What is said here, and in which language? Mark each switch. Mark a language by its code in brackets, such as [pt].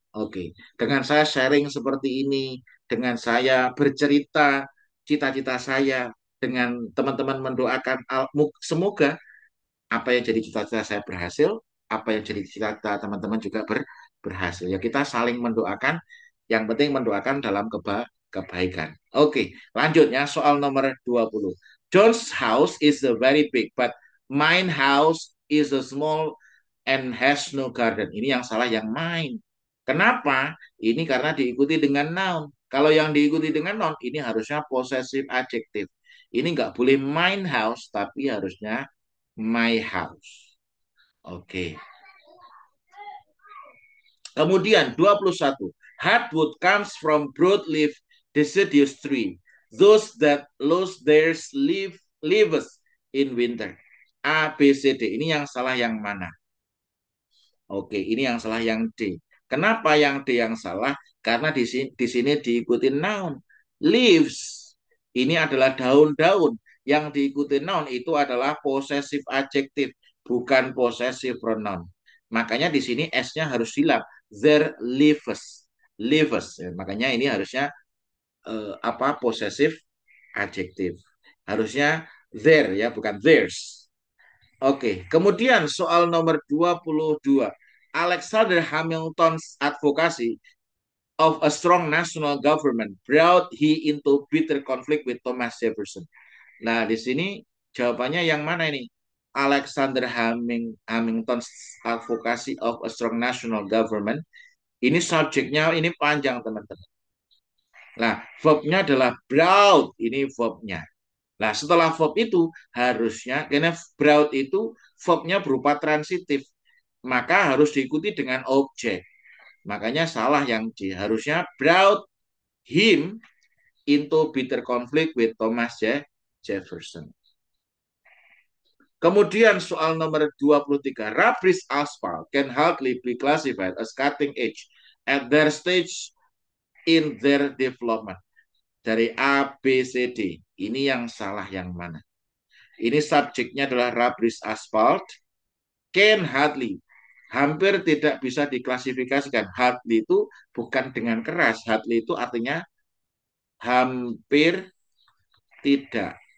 [id] Oke, dengan saya sharing seperti ini, dengan saya bercerita cita-cita saya, dengan teman-teman mendoakan, semoga apa yang jadi cita-cita saya berhasil, apa yang jadi cita-cita teman-teman juga berhasil. Ya kita saling mendoakan, yang penting mendoakan dalam kebaikan. Oke, lanjutnya soal nomor 20. [en] John's house is a very big, but mine house is a small and has no garden. [id] Ini yang salah yang mine. Kenapa? Ini karena diikuti dengan noun. Kalau yang diikuti dengan noun, ini harusnya possessive adjective. Ini nggak boleh mine house, tapi harusnya my house. Oke. Kemudian 21. [en] Hardwood comes from broadleaf deciduous tree. Those that lose their leaves in winter. A, B, C, D. [id] Ini yang salah yang mana? Oke, ini yang salah yang D. Kenapa yang D yang salah? Karena di sini diikuti noun. Leaves. Ini adalah daun-daun. Yang diikuti noun itu adalah possessive adjective, bukan possessive pronoun. Makanya di sini S-nya harus silap. [en] Their leaves. [id] Leaves. Ya, makanya ini harusnya apa? Possessive adjective. Harusnya their ya, bukan theirs. Oke, kemudian soal nomor 22. [en] Alexander Hamilton's advocacy of a strong national government brought he into bitter conflict with Thomas Jefferson. [id] Nah, di sini jawabannya yang mana ini? [en] Alexander Hamilton's advocacy of a strong national government. [id] Ini subjeknya ini panjang, teman-teman. Nah, verbnya adalah brought. Ini verbnya. Nah, setelah verb itu harusnya, karena brought itu verbnya berupa transitif, maka harus diikuti dengan objek. Makanya salah yang D. [en] Harusnya brought him into bitter conflict with Thomas Jefferson. [id] Kemudian soal nomor 23. [en] Rubbish asphalt can hardly be classified as cutting edge at their stage in their development. [id] Dari A, B, C, D. Ini yang salah yang mana? Ini subjeknya adalah rubbish asphalt. Can hardly. Hampir tidak bisa diklasifikasikan. Hardly itu bukan dengan keras. Hardly itu artinya hampir tidak.